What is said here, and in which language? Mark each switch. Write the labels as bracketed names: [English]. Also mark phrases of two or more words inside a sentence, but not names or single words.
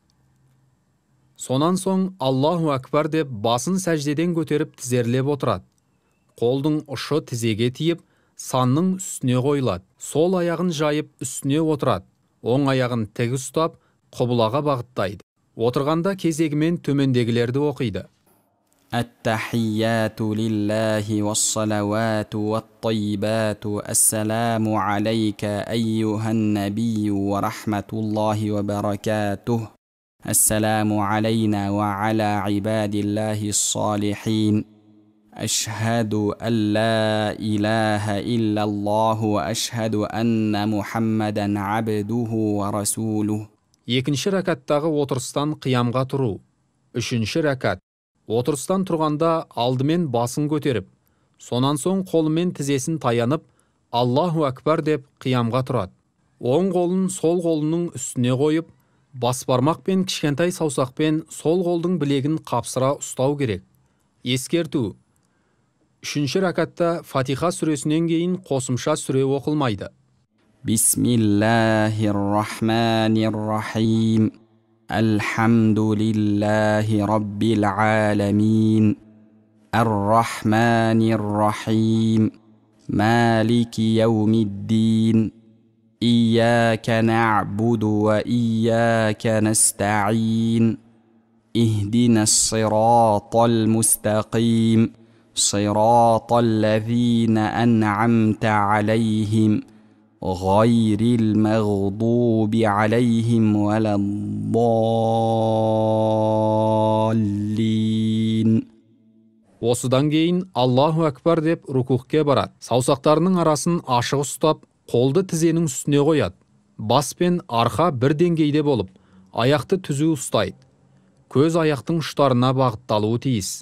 [Kazakh] Сонан соң [Arabic] الله أكبر [Kazakh] деп басын сәждеден көтеріп тізерлеп отырады. Қолдың ұшы тізеге тиіп, санның үстіне қойылады. Сол аяғын жайып үстіне отырады. Оң аяғын тік ұстап, құбылаға бағыттайды. Отырғанда кезегімен төмендегілерді оқиды. [Arabic] التحيات لله والصلوات والطيبات السلام عليك أيها النبي ورحمة الله وبركاته. السلام علينا وعلى عباد الله الصالحين. أشهد أن لا إله إلا الله وأشهد أن محمدا عبده ورسوله. [Kazakh] 2-ші рәкаттағы отырыстан қиямға тұру. 3-ші рәкат. Отырыстан тұрғанда алдымен басын көтеріп, сонан соң қолымен тізесін таянып, [Arabic] الله أكبر [Kazakh] деп қиямға тұрады. Оң қолын сол қолының үстіне қойып, бас бармақ пен кішкентай саусақпен сол қолдың білегін қапсыра ұстау керек. Ескерту. 3-ші рәкатта Фатиха сүресінен кейін қосымша сүре оқылмайды. [Arabic] بسم الله الرحمن الرحيم. الحمد لله رب العالمين. الرحمن الرحيم. مالك يوم الدين. إياك نعبد وإياك نستعين. اهدنا الصراط المستقيم. صراط الذين أنعمت عليهم غير المغضوب عليهم ولا الضالين. [Kazakh] Осыдан кейін [Arabic] الله أكبر [Kazakh] деп рукухке барады. Саусақтарының арасын ашық ұстап, қолды тізенің үстіне қояды. Бас пен арқа бір деңгейде болып, аяқты түзу ұстайды. Көз аяқтың ұштарына бағытталуы тиіс.